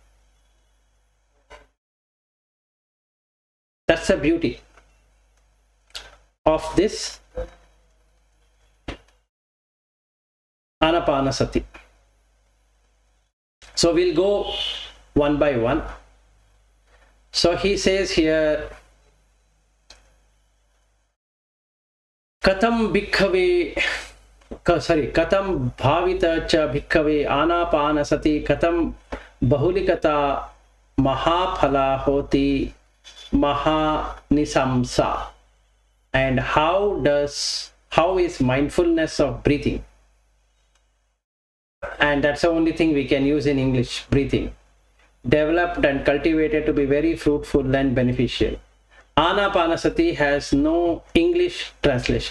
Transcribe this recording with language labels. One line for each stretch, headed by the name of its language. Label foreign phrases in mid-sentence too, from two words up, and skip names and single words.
English: That's the beauty of this Ānāpānassathi. So we'll go one by one. So he says here,
Pali: Katam bhavita cha bhikkhave Ānāpānassathi katam bahulikata mahaphala hoti mahanisamsa.
English: And how is mindfulness of breathing? And that's the only thing we can use in English, breathing. Developed and cultivated to be very fruitful and beneficial. Ānāpānassathi has no English translation.